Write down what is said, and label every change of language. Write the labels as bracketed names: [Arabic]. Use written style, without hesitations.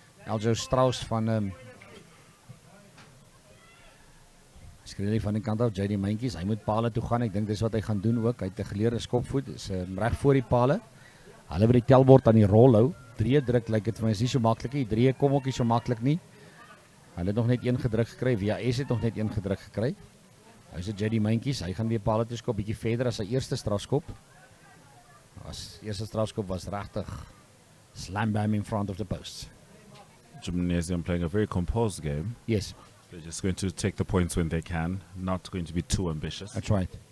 [Afrikaans] Eljo Strauss van skryf van die kant af, JD Mentjies, hy moet pale toe gaan. Ek dink dis wat hy gaan doen ook. Hy het 'n geleerde skopvoet, is reg voor die pale. Hulle by die telbord aan die rol hou. 3 druk lyk dit vir my is nie so maklik nie. 3 kom ook nie so maklik nie. Hulle het nog net 1 gedruk gekry. VAS het nog net 1 gedruk gekry. Hy's 'n JD Mentjies. Hy gaan weer pale toe skop bietjie verder as sy eerste strafskop. Eerste strafskop was regtig slam bam [English] in front of the post. Gymnasium playing a very composed game. Yes. They're just going to take the points when they can, not going to be too ambitious. That's right.